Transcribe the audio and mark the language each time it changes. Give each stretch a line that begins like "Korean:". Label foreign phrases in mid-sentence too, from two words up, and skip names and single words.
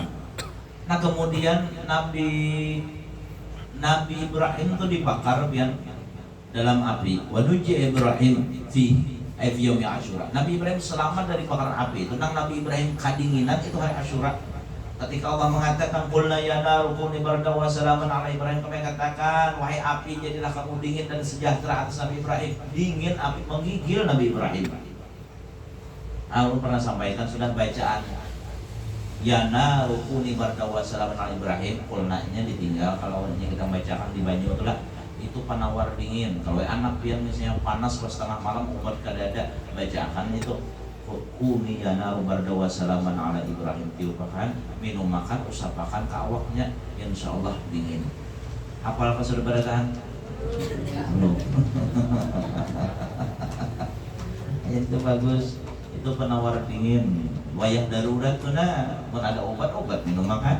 Banjar: Nah, kemudian Nabi Ibrahim itu dibakar pian dalam api.
Arabic: Wanuji Ibrahim fi yaumi Asyura.
Banjar: Nabi Ibrahim selamat dari bakaran api. Itu nang Nabi Ibrahim kadinginan itu hari Asyura. Ketika Allah mengatakan
Arabic: qulna ya naru kuni bardan wa salaman ala Ibrahim,
Banjar: kami katakan wahai api jadilah kamu dingin dan sejahtera atas Nabi Ibrahim. Dingin api menggigil Nabi Ibrahim. Aku pernah sampaikan sudah bacaan
Arabic: Yana rukuni bardawa salaman ala Ibrahim.
Banjar: Kulnanya ditinggal, kalau kita bacakan di banyu itulah itu penawar dingin. Kalau anak pian misalnya panas pas tengah malam obat kadada, bacakan itu
Arabic: kuni yana bardawa salaman ala Ibrahim,
Banjar: tiupakan minum makan usapakan ke awaknya, insyaallah dingin. Apal ka sudah barataan? Itu bagus. Itu penawar dingin. Wayah darurat tuh nah, mau ada obat minum makan.